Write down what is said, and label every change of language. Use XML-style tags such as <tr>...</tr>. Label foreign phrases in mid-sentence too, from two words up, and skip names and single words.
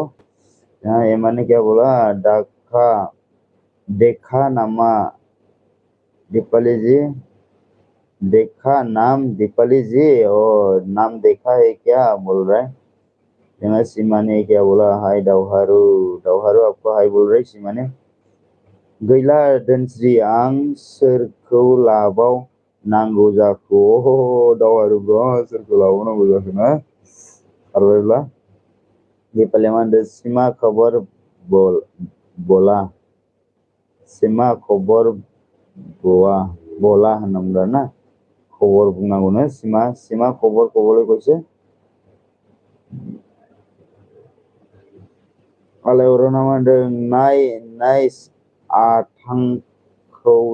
<hi>यहाँ एमआर ने क्या बोला, देखा नामा दीपाली जी, देखा नाम दीपाली जी नाम देखा है क्या बोल रहा है। यहाँ सीमा ने क्या बोला, हाय दावहारु आपको हाय बोल रही सीमा ने।</hi> <brx>गैला धोनस्रि आं सोरखौ लाबाव नांगौ जाखो। दावहारु ब्रो सोरखौ लाबाव नांगौ जाखो ना खारबायब्ला। दीपाली मा होनदों,</brx> <hi>सीमा खबर बोला सीमा खबर बोला</hi> <brx>होनना बुंदों ना खबर बुंनांगौनो sima खबर खबरलै কৈছে आलायअरना मा होनदों नाइस आथांखौ</brx>